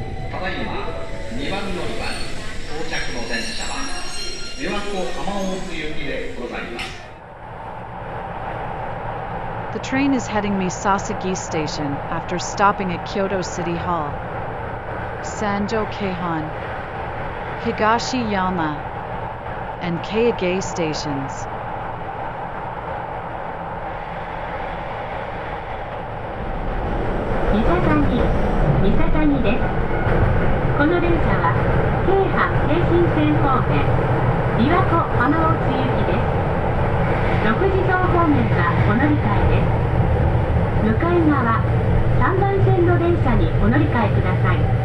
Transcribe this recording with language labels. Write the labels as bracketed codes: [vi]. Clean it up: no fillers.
[ja] ただいま2番乗り場到着の電車は琵琶湖浜大津行きでございます。 [en] The train is heading Misasagi Station after stopping at Kyoto City Hall, Sanjo Keihan, Higashiyama, and Keiage stations. [ja] Misasagi です。この電車は京阪京浜線方面琵琶湖浜大津行きです。6時層方面はお乗り換えです。向かい側3番線の電車にお乗り換えください。